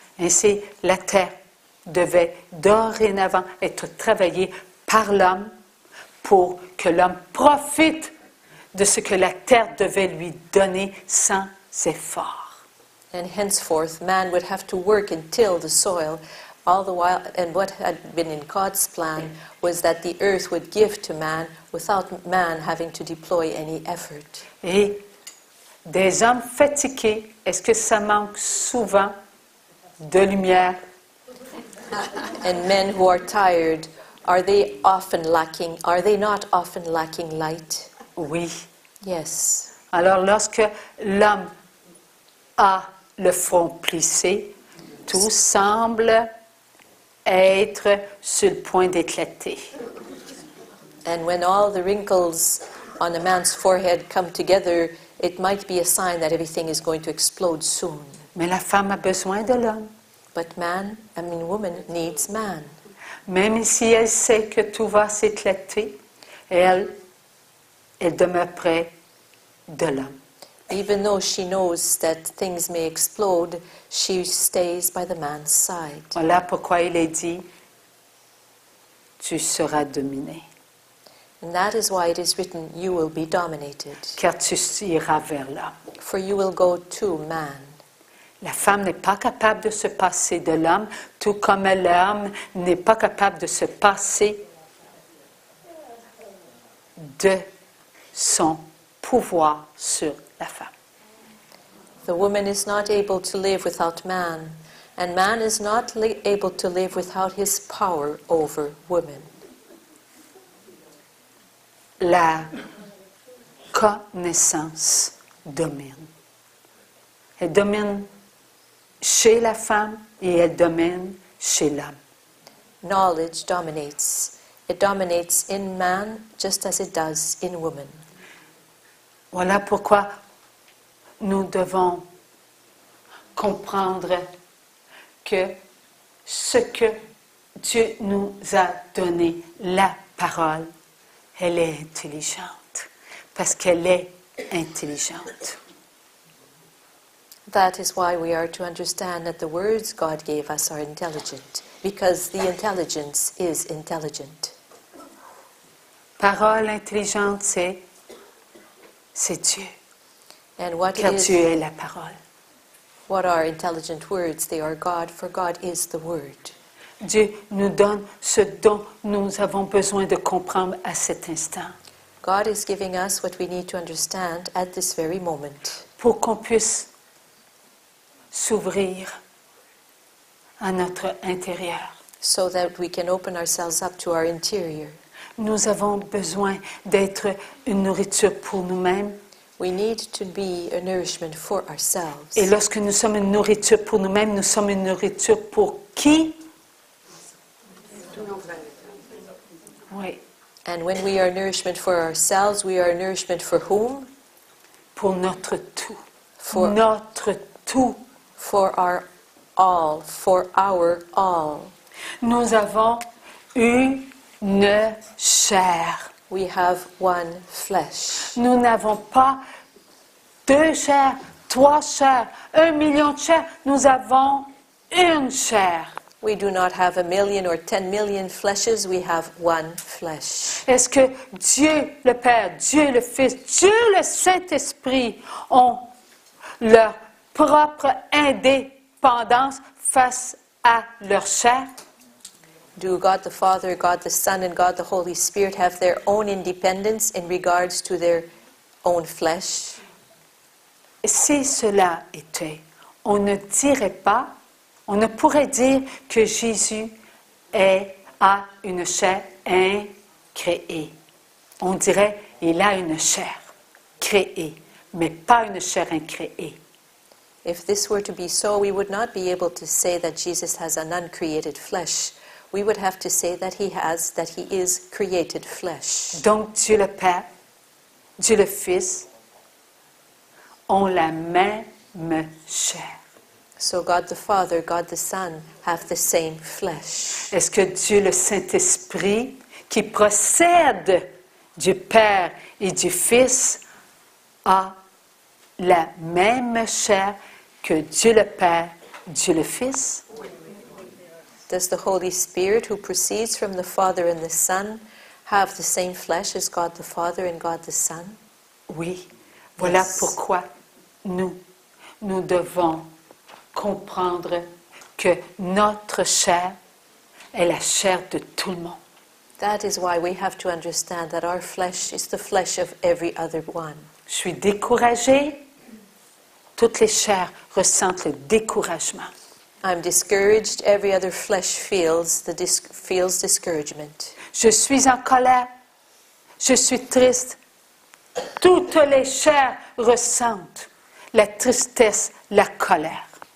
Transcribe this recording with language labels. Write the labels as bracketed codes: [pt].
[fr] Ainsi, la terre devait dorénavant être travaillée par l'homme pour que l'homme profite de ce que la terre devait lui donner sans effort. [en] And henceforth, man would have to work and till the soil All the while, and what had been in God's plan was that the earth would give to man without man having to deploy any effort. [fr] Et des hommes fatigués, est-ce que ça manque souvent de lumière? [en] And men who are tired, are they not often lacking light? [fr] Oui. [en] Yes. [fr] Alors lorsque l'homme a le front plissé, tout semble être sur le point d'éclater. [en] And when all the wrinkles on a man's forehead come together, it might be a sign that everything is going to explode soon. [fr] Mais la femme a besoin de l'homme. [en] But woman needs man. [fr] Même si elle sait que tout va s'éclater, elle demeure près de l'homme. [en] Even though she knows that things may explode, she stays by the man's side. [fr] Voilà pourquoi il est dit, tu seras dominé. [en] And that is why it is written, you will be dominated. [fr] Car tu iras vers l'homme. [en] For you will go to man. [fr] La femme n'est pas capable de se passer de l'homme, tout comme l'homme n'est pas capable de se passer de son pouvoir sur la femme. [en] The woman is not able to live without man, and man is not able to live without his power over woman. [fr] La connaissance domine. Elle domine chez la femme et elle domine chez l'homme. [en] Knowledge dominates. It dominates in man just as it does in woman. [fr] Voilà pourquoi nous devons comprendre que ce que Dieu nous a donné, la parole, elle est intelligente, parce qu'elle est intelligente. [en] That is why we are to understand that the words God gave us are intelligent, because the intelligence is intelligent. [fr] Parole intelligente, c'est Dieu. [en] And what [fr] Car Dieu est la parole. [en] What are intelligent words? They are God, for God is the Word. [fr] Dieu nous donne ce dont nous avons besoin de comprendre à cet instant. [en] God is giving us what we need to understand at this very moment. [fr] Pour qu'on puisse s'ouvrir à notre intérieur. [en] So that we can open ourselves up to our interior. [fr] Nous avons besoin d'être une nourriture pour nous-mêmes. [en] We need to be a nourishment for ourselves. [fr] Et lorsque nous sommes une nourriture pour nous-mêmes, nous sommes une nourriture pour qui? Oui. [en] And when we are nourishment for ourselves, we are nourishment for whom? [fr] Pour notre tout. [en] For [fr] notre tout. [en] For our all. For our all. [fr] Nous avons une chair. [en] We have one flesh. [fr] Nous n'avons pas 2 chairs, 3 chairs, 1 million de chairs. Nous avons une chair. [en] We do not have 1 million or 10 million fleshes. We have one flesh. [fr] Est-ce que Dieu le Père, Dieu le Fils, Dieu le Saint-Esprit ont leur propre indépendance face à leur chair? [en] Do God the Father, God the Son, and God the Holy Spirit have their own independence in regards to their own flesh? [fr] Si cela était, on ne dirait pas, on ne pourrait dire que Jésus a une chair incréée. On dirait il a une chair créée, mais pas une chair incréée. [en] If this were to be so, we would not be able to say that Jesus has an uncreated flesh. We would have to say that he is created flesh. [fr] Donc Dieu le Père, Dieu le Fils ont la même chair. [en] So God the Father, God the Son have the same flesh. [fr] Est-ce que Dieu le Saint-Esprit, qui procède du Père et du Fils, a la même chair que Dieu le Père, Dieu le Fils? [en] Does the Holy Spirit, who proceeds from the Father and the Son, have the same flesh as God the Father and God the Son? [fr] Oui. Voilà [en] Yes. [fr] pourquoi nous devons comprendre que notre chair est la chair de tout le monde. [en] That is why we have to understand that our flesh is the flesh of every other one. [fr] Je suis découragée. Toutes les chairs ressentent le découragement. [en] I'm discouraged. Every other flesh feels discouragement. [fr] Je suis en colère. Je suis triste. Toutes les chairs ressentent la tristesse, la colère.